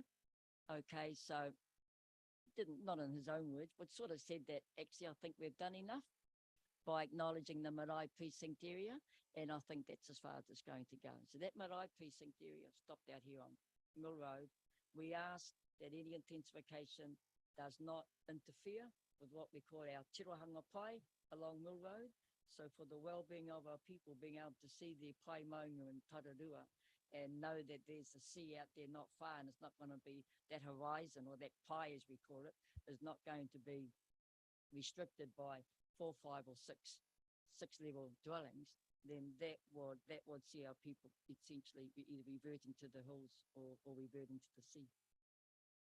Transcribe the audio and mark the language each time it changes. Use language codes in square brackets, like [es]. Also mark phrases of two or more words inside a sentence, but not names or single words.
[en] Okay, so not in his own words, but sort of said that actually I think we've done enough by acknowledging the marae precinct area, and I think that's as far as it's going to go. So that marae precinct area stopped out here on Mill Road. We asked that any intensification does not interfere with what we call our [mi] tirohanga pai [en] along Mill Road. So for the well-being of our people, being able to see their [mi] pai maunga [en] and tararua and know that there's a sea out there not far, and it's not going to be that horizon, or that pai as we call it, is not going to be restricted by 4, 5 or 6 level dwellings, then that would see our people essentially either reverting to the hills or reverting to the sea.